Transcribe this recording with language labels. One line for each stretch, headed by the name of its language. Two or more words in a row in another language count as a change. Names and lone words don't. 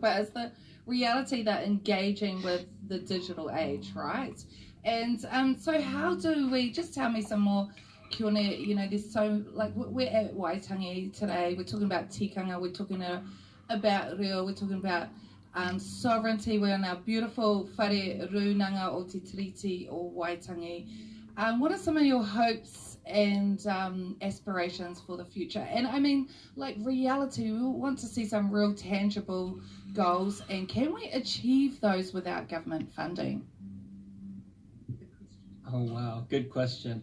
English: But it's the reality that engaging with the digital age, right? And so how do we, just tell me some more, Kione, there's so, like, we're at Waitangi today, we're talking about tikanga, we're talking about reo, we're talking about sovereignty, we're in our beautiful
Māori: whare runanga o te tiriti o Waitangi.
English: What are some of your hopes and aspirations for the future? And I mean, like, reality, we want to see some real tangible goals, and can we achieve those without government funding? Oh wow, good question.